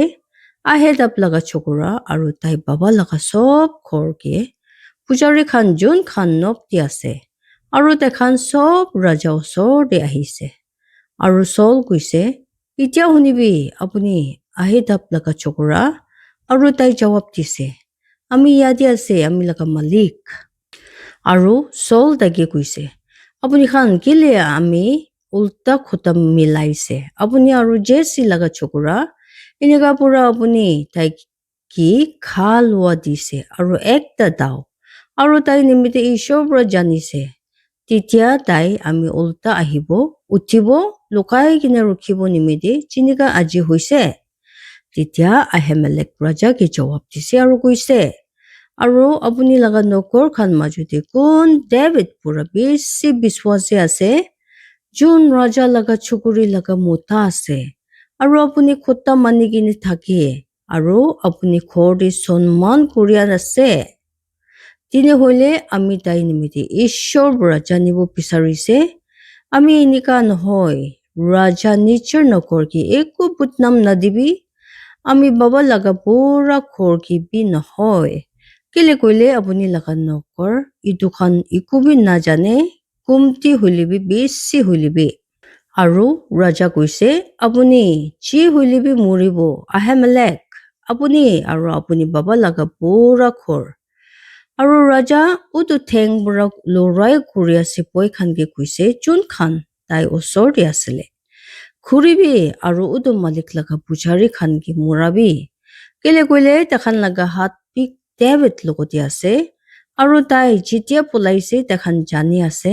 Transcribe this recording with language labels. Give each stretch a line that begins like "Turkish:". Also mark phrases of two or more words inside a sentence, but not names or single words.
Naga Pidgin: Ahedab laga chokora aro tai baba laga sob khor ke Bujari khan Jun khan nob di ase. Aro tai khan sob raja osor de ahise. Aro Saul kuise itia hunibi apuni Ahedab laga chokora aro tai jawab dise. Ami yadi ase ami laga malik. Aro Saul dagi kuise. Apuni khan gile ami ulta khuta milaise. Apuni aro Jesse laga chokora inega pura apuni tai ki khalwa dise aro ekta dao. Aro tai nimite ishobra janise. Titia tai ami ulta ahibo, utibo, lukai kina rukhibo nimide chinika aji hoise. Titia Ahimelech raja ki jawab dise aro kuise. Aro apuni laga nokor khan majude kun David pura bisi biswasi ase. Jun raja laga chukuri laga mota ase. Aro apuni khutta manigini thake. Aro apuni khori sonman kurian ase. Tine hoile ami tai nimiti ishor bura janibo pisarise. Ami inika nohoi. Raja nichir nokor ki eku putnam nadibi. Ami baba laga pura khor ki bi nohoi. Kile koile apuni laga nokor idukhan ikubi na jane. Kumti hulibi bisi hulibi. Aro raja kuise apuni chi hulibi muribo Ahimelech. Apuni aro apuni baba laga pura khor. Aro raja udu theng burak lorai kuria sipoi khan ke kuise Jun khan tai osor di asile. Khuribi aro udu malik laga pujari khan ki murabi. Kile koile takhan laga hat pik David logoti ase. Aro tai jitia pulaise takhan jani ase.